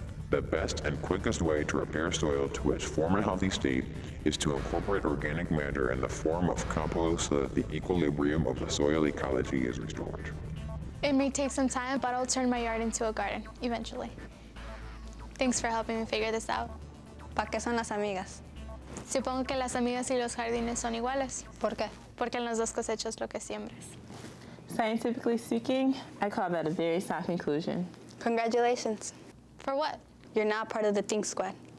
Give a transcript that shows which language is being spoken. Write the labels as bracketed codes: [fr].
[en] The best and quickest way to repair soil to its former healthy state is to incorporate organic matter in the form of compost so that the equilibrium of the soil ecology is restored. It may take some time, but I'll turn my yard into a garden, eventually. Thanks for helping me figure this out. [es] ¿Pa qué son las amigas? Supongo que las amigas y los jardines son iguales. ¿Por qué? Porque en las dos cosechas lo que siembras. [en] Scientifically speaking, I call that a very soft conclusion. Congratulations. For what? You're now part of the Think Squad.